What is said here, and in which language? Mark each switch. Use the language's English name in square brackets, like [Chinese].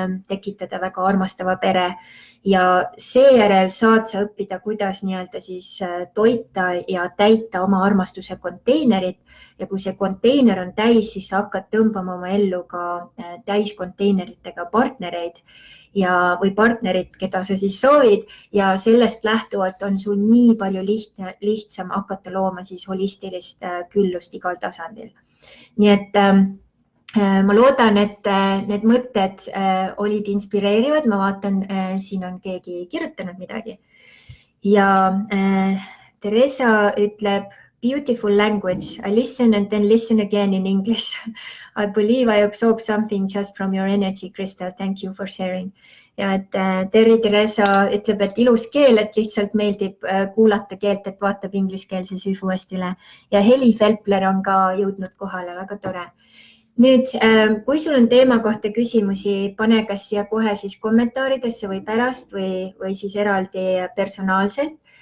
[Estonian] tekitada väga armastava pere ja seejärel saad sa õppida, kuidas nii-öelda siis toita ja täita oma armastuse konteinerit ja kui see konteiner on täis, siis sa hakkad tõmbama oma ellu ka täiskonteineritega partnereid või partnerid, keda sa siis soovid ja sellest lähtuvalt on sul nii palju lihtsam hakata looma siis holistilist küllust igal tasandil. Nii et ma loodan, et need mõtted olid inspireerivad, ma vaatan, siin on keegi kirjutanud midagi ja Teresa ütleb, [English] beautiful language. I listen and then listen again in English. I believe I absorb something just from your energy, Crystal. Thank you for sharing. [Estonian] Ja et Teresa ütleb, et ilus keel, et lihtsalt meeldib kuulata keelt, et vaatab ingliskeelse siis uuesti üle. Ja Heli Felpler on ka jõudnud kohale, väga tore. Nüüd, kui sul on teema kohta küsimusi, pane kas siia kohe siis kommentaaridesse või pärast või siis eraldi personaalselt.